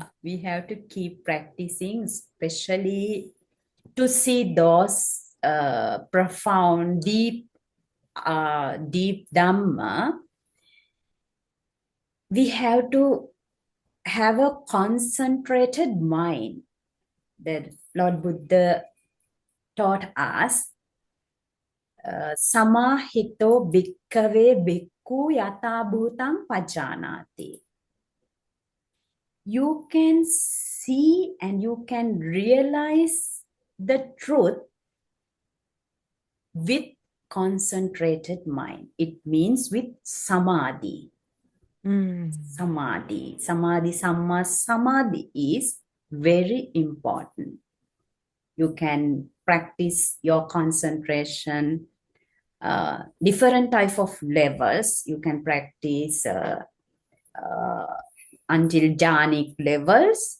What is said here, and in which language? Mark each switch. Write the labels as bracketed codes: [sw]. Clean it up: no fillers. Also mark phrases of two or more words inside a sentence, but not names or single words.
[en] We have to keep practicing, especially to see those profound, deep Dhamma. We have to have a concentrated mind that Lord Buddha taught us. [pi] Samahito bhikkave bhikkhu yata bhutam pajanati. [en] You can see and you can realize the truth with concentrated mind. It means with samadhi. Samadhi, [pi] samma samadhi [en] is very important. You can practice your concentration, different type of levels. You can practice until jhanic levels.